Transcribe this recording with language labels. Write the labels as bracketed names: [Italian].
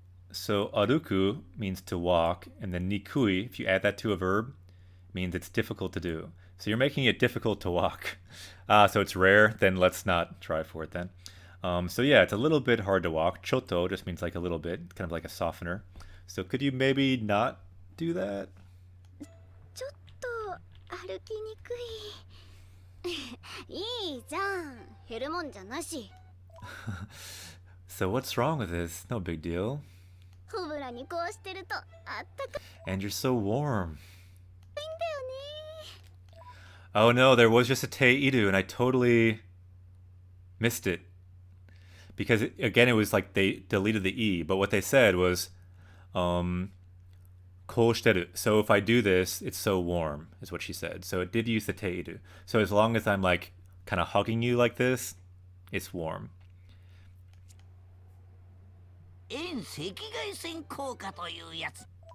[English] So aruku means to walk, and then nikui, if you add that to a verb, means it's difficult to do. So you're making it difficult to walk. So it's rare, then let's not try for it then. So yeah, it's a little bit hard to walk. Choto just means like a little bit, kind of like a softener. So could you maybe not do that? [Japanese] ちょっと歩きにくいいいじゃん減るもんじゃなし [English] So what's wrong with this? No big deal. [Japanese] ホブラにこうしてるとあったか [English] And you're so warm. [Japanese] いんだよね [English] Oh no, there was just a te iru and I totally missed it. Because again, it was like they deleted the e, but what they said was, koshiteru. So if I do this, it's so warm, is what she said. So it did use the te iru. So as long as I'm like kind of hugging you like this, it's warm. [Japanese] 遠赤外線効果というやつ。